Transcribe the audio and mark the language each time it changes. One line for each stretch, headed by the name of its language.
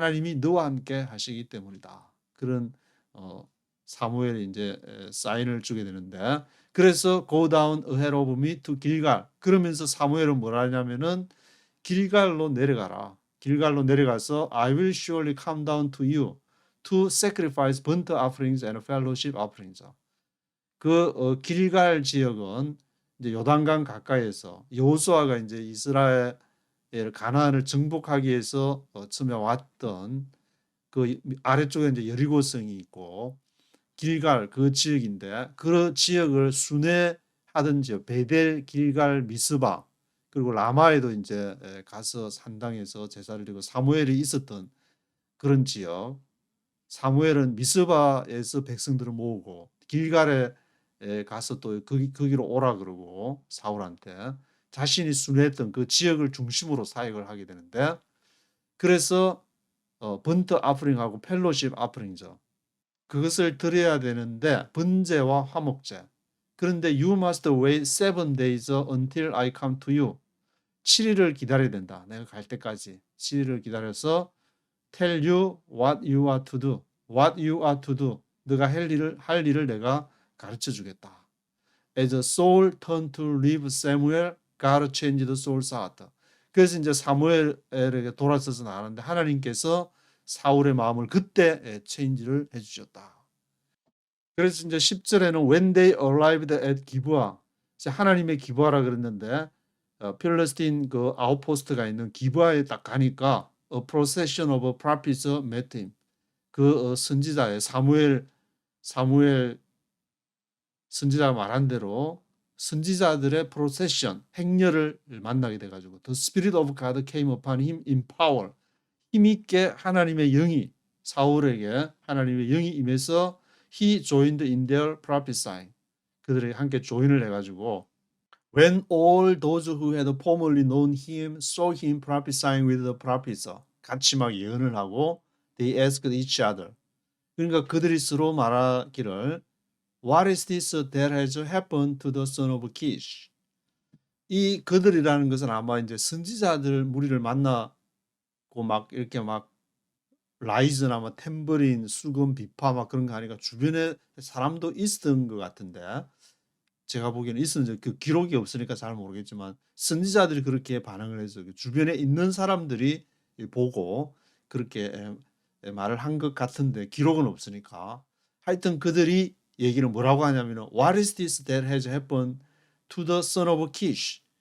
Korean: 하나님이 너와 함께 하시기 때문이다. 그런 사무엘이 이제 사인을 주게 되는데 그래서
English: go down ahead of me to
Korean: 길갈. 그러면서 사무엘은 뭐라 하냐면은 길갈로 내려가라. 길갈로 내려가서
English: I will surely come down to you to sacrifice burnt offerings and fellowship offerings.
Korean: 그 길갈 지역은 이제 요단강 가까이에서 여호수아가 이제 이스라엘 가나안을 정복하기 위해서 처음에 왔던 그 아래쪽에 이제 여리고성이 있고 길갈 그 지역인데 그 지역을 순회하던 지역 베델 길갈 미스바 그리고 라마에도 이제 가서 산당에서 제사를 드리고 사무엘이 있었던 그런 지역. 사무엘은 미스바에서 백성들을 모으고 길갈에 가서 또 거기로 오라 그러고 사울한테 자신이 순회했던 그 지역을 중심으로 사역을 하게 되는데 그래서 번트 아프링하고 펠로십 아프링이죠. 그것을 드려야 되는데 번제와 화목제. 그런데
English: you must wait 7 days until I come to you.
Korean: 7일을 기다려야 된다. 내가 갈 때까지 7일을 기다려서
English: tell you what you are to do. what you are to do.
Korean: 너가 할 일을 내가 가르쳐 주겠다.
English: As a soul turned to leave Samuel, God changed the soul's heart.
Korean: 그래서 이제 사무엘에게 돌아서서 나가는데 하나님께서 사울의 마음을 그때 체인지를 해주셨다. 그래서 이제 10절에는
English: When they arrived at
Korean: 기브아, 하나님의 기브아라 그랬는데 필리스틴 그 아웃포스트가 있는 기브아에 딱 가니까
English: A procession of prophets met him.
Korean: 그 선지자의 사무엘 선지자가 말한 대로 선지자들의 프로세션, 행렬을 만나게 돼가지고
English: The Spirit of God came upon him in power.
Korean: 힘있게 하나님의 영이 사울에게 하나님의 영이 임해서
English: He joined in their prophesying.
Korean: 그들이 함께 조인을 해가지고
English: When all those who had formerly known him saw him prophesying with the prophets.
Korean: 같이 막 예언을 하고
English: They asked each other.
Korean: 그러니까 그들이 서로 말하기를
English: What is this that has happened to the son of Kish?
Korean: 이 그들이라는 것은 아마 이제 선지자들 무리를 만나고 막 이렇게 막 라이즈나 뭐 탬버린, 수금, 비파 막 그런 거 하니까 주변에 사람도 있었던 것 같은데 제가 보기에는 있었는지 그 기록이 없으니까 잘 모르겠지만 선지자들이 그렇게 반응을 해서 주변에 있는 사람들이 보고 그렇게 말을 한 것 같은데 기록은 없으니까 하여튼 그들이 얘기를 뭐라고 하냐면
English: What is this that has happened to the son of Kish?